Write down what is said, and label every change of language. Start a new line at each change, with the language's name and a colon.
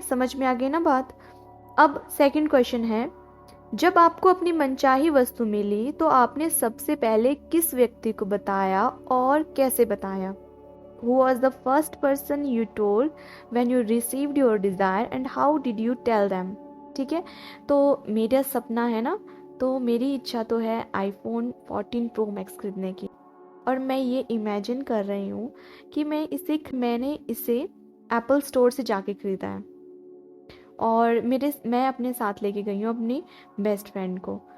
Hindi: समझ में आ गई ना बात। अब सेकंड क्वेश्चन है, जब आपको अपनी मनचाही वस्तु मिली तो आपने सबसे पहले किस व्यक्ति को बताया और कैसे बताया?
English: Who was the first person you told when you received your desire and how did you tell them?
Hindi: ठीक है। तो मेरा सपना है ना, तो मेरी इच्छा तो है iPhone 14 Pro Max खरीदने की, और मैं ये इमेजिन कर रही हूँ कि मैंने इसे एप्पल स्टोर से जाके खरीदा है, और मैं अपने साथ लेके गई हूँ अपनी बेस्ट फ्रेंड को।